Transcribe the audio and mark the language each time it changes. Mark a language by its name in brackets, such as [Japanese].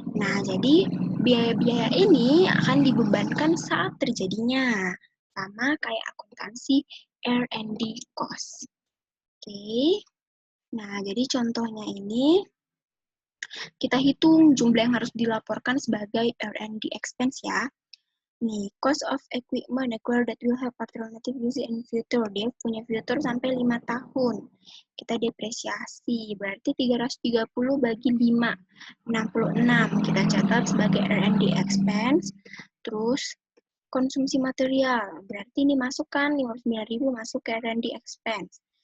[Indonesian] Nah, jadi biaya-biaya ini akan dibebankan saat terjadinya. Sama kayak akuntansi R&D cost. Oke. Nah, jadi contohnya ini kita hitung jumlah yang harus dilaporkan sebagai R&D expense ya. Nih, [English] cost of equipment acquire that will have alternative use in future. [Indonesian] Dia punya future sampai 5 tahun. Kita depresiasi, berarti 330 bagi 5, 66. Kita catat sebagai R&D expense. Terus, konsumsi material, berarti ini masukkan 59.000 masuk ke R&D expense.